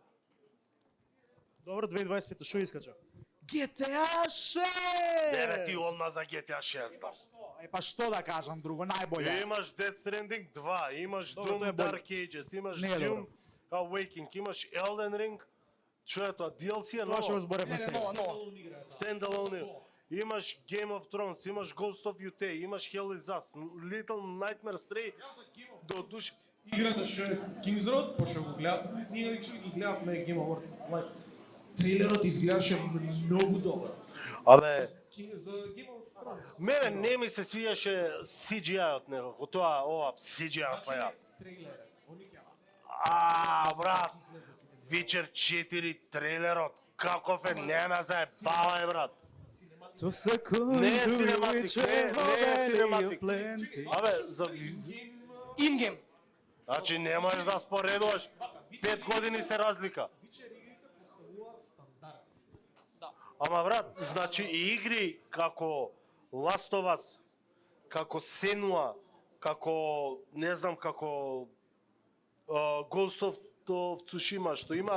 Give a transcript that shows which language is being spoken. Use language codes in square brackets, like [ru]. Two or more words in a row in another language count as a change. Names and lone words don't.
[mk] Добро, 2025 што искача? GTA 6! Дере ти одма за GTA 6. Па што да кажам друго, најболе. Имаш Death Stranding 2, имаш Добро, Doom тоа е боле. Dark Ages, имаш Не е Doom добро. Awakening, имаш Elden Ring. Што е тоа? DLC е Тоа што го ново. зборевме Не, сега. нова. Standalone. Имаш Game of Thrones, имаш Ghost of Yute, имаш Hell is Us, Little Nightmares 3. До душ. Играта што е King's Road, пошто го гледав, ние actually ги гледавме Game Awards live. Трейлерот изгледаше многу добро. Абе, За Game of Thrones. мене не ми се свиеше CGI-от некако, тоа, ова, CGI-от па ја. Трейлер. Они ќе Брат, Witcher 4 трейлерот, каков е, не ме заебавај, брат. [en] To second [mk] Не е [en] to cinematic, which [mk] не е cinematic. [en] plenty. [mk] Абе, за... Ингейм. Значи не можеш да споредуваш, 5 години се разлика. Ама брат, значи и игри како Last of Us, како Senua, како, не знам, како Ghost of Tsushima, што има